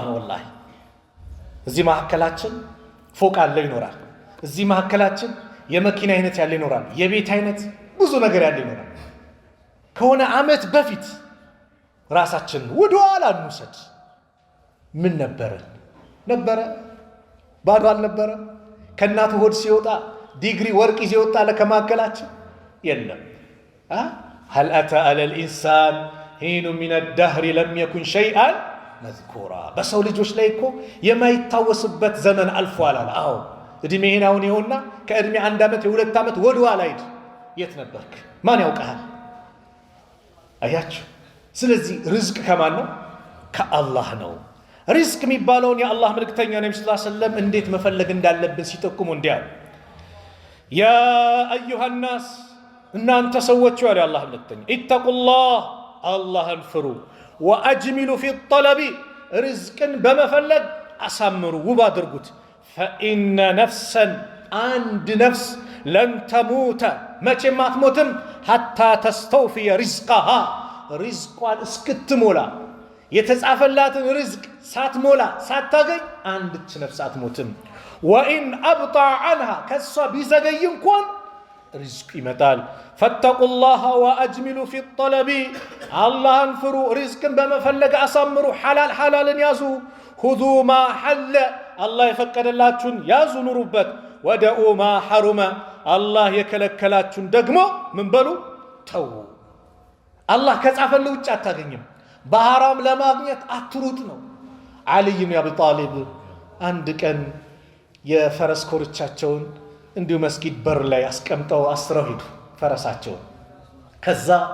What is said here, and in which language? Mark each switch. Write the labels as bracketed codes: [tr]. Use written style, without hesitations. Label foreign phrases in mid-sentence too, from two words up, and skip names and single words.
[am] ነው ወላሂ እዚህ ማከላችን ፎቅ አለ ይኖራል እዚህ ማከላችን የመኪና አይነት ያለ ይኖራል የቤት አይነት ብዙ ነገር ያለ ይኖራል ከሆነ አመት በፊት ራሳችን ወደኋላ እንውሰድ ምን ነበረ ባዶ አልነበረ ከናቱ ሆድ ሲወጣ ዲግሪ ወርቅ ይወጣ ለከማከላችን የለም [ar] هل أتى على الإنسان حين من الدهر لم يكن شيئا مذكورا [am] በሰው ልጆች ላይ እኮ የማይታወስበት ዘመን አልፏል አዎ እድሜህን አሁን ይሆንና ከእድሜ 1 ዓመት የ2 ዓመት ወደኋላ ሄድ የት ነበርክ ማን ያውቃል አያችሁ ስለዚህ ሪዝቅ ከማን ነው ከአላህ ነው ሪዝቅ የሚባለውን የአላህ መልእክተኛ ነብዩ [ar] صلى الله عليه وسلم [am] እንዴት መፈለግ እንዳለብን ሲጠቁሙ እንዲያው [ar] يا أيها الناس [am] እናንተ ሰዎች ያለ አላህ መልእክተኛ ኢተቁላህ አላህን ፍሩ [ar] وأجملوا في الطلب [am] ሪዝቅን በመፈለግ አሳምሩ ውብ አድርጉት [ar] فإن نفسا عند نفس لن تموت [am] መቼም አትሞትም [ar] حتى تستوفي رزقها [am] ሪዝቋን እስክትሞላ የተጻፈላትን ሪዝቅ ሳትሞላ ሳታገኝ አንድች ነፍስ አትሞትም [ar] وإن أبطأ عنها [am] ከሷ ቢዘገይ እንኳን ሪዝቅ ይመጣል [ar] فاتقوا الله وأجملوا في الطلب [am] አላህን ፍሩ ሪዝቅን በመፈለግ አሳምሩ ሐላልን ያዙ [ar] خذوا ما حل الله [am] የፈቀደላችሁን ያዙ ኑሩበት [ar] ودعوا ما حرم الله [am] የከለከላችሁን ደግሞ ምን በሉ ተው አላህ ከጻፈልህ ውጭ አታገኝም በሐራም ለማግኘት አትሩጥ ነው አሊ ኢብኑ አቢ ጣሊብ አንድ ቀን የፈረስ ኮርቻቸውን እንዲሁ መስጊድ በር ላይ አስቀምጠው አስረው ሄዱ ፈረሳቸውን ከዛ